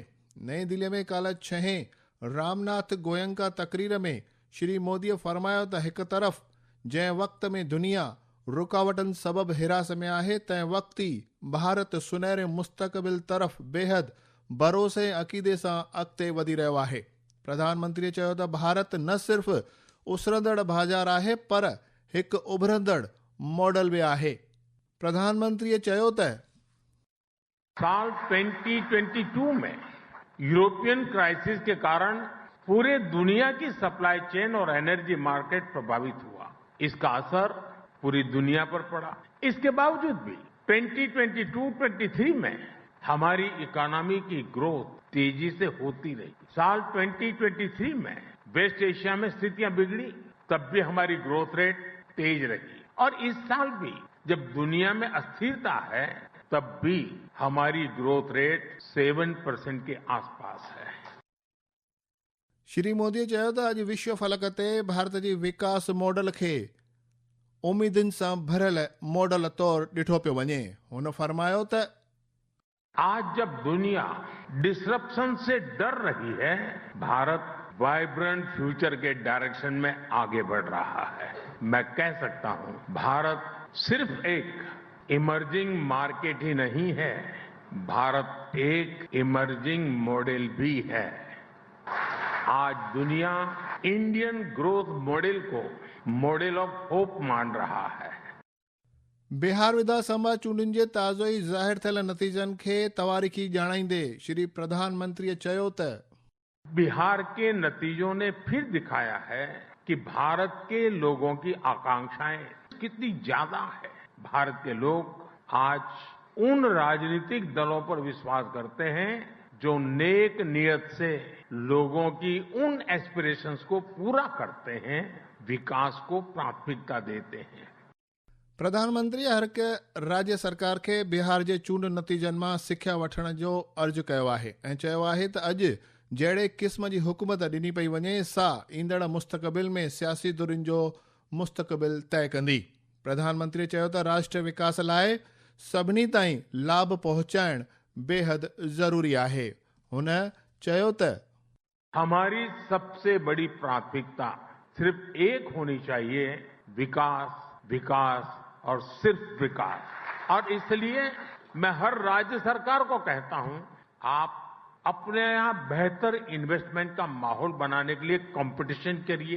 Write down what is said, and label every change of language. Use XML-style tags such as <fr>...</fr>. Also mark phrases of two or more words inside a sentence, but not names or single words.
<sd>नई दिल्लीअ में काल्ह 6हें रामनाथ गोयंका तक़रीर में श्री मोदीअ फरमायो त हिकु तरफ़ जंहिं वक़्त में दुनिया रुकावटनि सबबि हिरास में आहे, तंहिं वक़्तु ई भारत सुनहरे मुस्तक़बिल तरफ़ बेहद भरोसे ऐं अक़ीदे सां अॻिते वधी रहियो आहे। प्रधानमंत्रीअ चयो त भारत न सिर्फ़ उसरंदड़ बाज़ार आहे पर हिकु उभरंदड़ मॉडल बि आहे। प्रधानमंत्रीअ चयो त</sd> <hi>साल 2022 में यूरोपियन क्राइसिस के कारण पूरे दुनिया की</hi> <en>supply chain</en> <hi>और</hi> <en>energy market</en> <hi>प्रभावित हुआ। इसका असर पूरी दुनिया पर पड़ा। इसके बावजूद भी 2022-23 में हमारी इकोनॉमी की ग्रोथ तेजी से होती रही। साल 2023 में वेस्ट एशिया में स्थितियां बिगड़ी, तब भी हमारी</hi> <en>growth rate</en> <hi>तेज रही। और इस साल भी जब दुनिया में अस्थिरता है, तब भी हमारी</hi> <en>growth rate</en> <hi>7% के आसपास है।</hi> <sd>श्री मोदीअ चयो त अॼु विश्व फलक ते भारत जी विकास मॉडल खे उम्मीदुनि सां भरियल मॉडल तौरु ॾिठो पियो वञे। हुन फरमायो त</sd> <hi>आज जब दुनिया डिसरप्शन से डर रही है, भारत</hi> <en>vibrant future</en> <hi>के डायरेक्शन में आगे बढ़ रहा है। मैं कह सकता हूं, भारत सिर्फ एक</hi> <en>emerging market</en> <hi>ही नहीं है, भारत एक</hi> <en>emerging model</en> <hi>भी है। आज दुनिया</hi> <en>Indian growth model</en> <hi>को</hi> <en>model of hope</en> <hi>मान रहा है।</hi> <sd>बिहार विधानसभा चूंडुनि जे ताज़ो ई ज़ाहिर थियल नतीजनि खे तवारीख़ी ॼाणाईंदे श्री प्रधानमंत्रीअ चयो त</sd> <hi>बिहार के नतीजों ने फिर दिखाया है कि भारत के लोगों की आकांक्षाएं कितनी ज्यादा है। भारत के लोग आज उन राजनीतिक दलों पर विश्वास करते हैं जो नेक नियत से लोगों की उन एस्पिरेशंस को पूरा करते हैं, विकास को प्राथमिकता देते हैं।</hi> <sd>प्रधानमंत्री हर हिकु राज्य सरकार खे बिहार जे चूंड नतीजनि मां सिख्या वठण जो अर्ज़ु कयो आहे ऐं चयो आहे त अॼु जहिड़े क़िस्म जी हुकूमत ॾिनी पई वञे, सा ईंदड़ मुस्तक़बिल में सियासी धुरियुनि जो मुस्तक़बिल तय कंदी। प्रधानमंत्री चयो त राष्ट्र विकास लाइ सभिनी ताईं लाभ पहुचाइण बेहद ज़रूरी आहे। हुन चयो त</sd> <hi>हमारी सबसे बड़ी प्राथमिकता सिर्फ एक होनी चाहिए, विकास, विकास और सिर्फ विकास। और इसलिए मैं हर राज्य सरकार को कहता हूं, आप अपने यहां बेहतर इन्वेस्टमेंट का माहौल बनाने के लिए कंपटीशन करिए।</hi>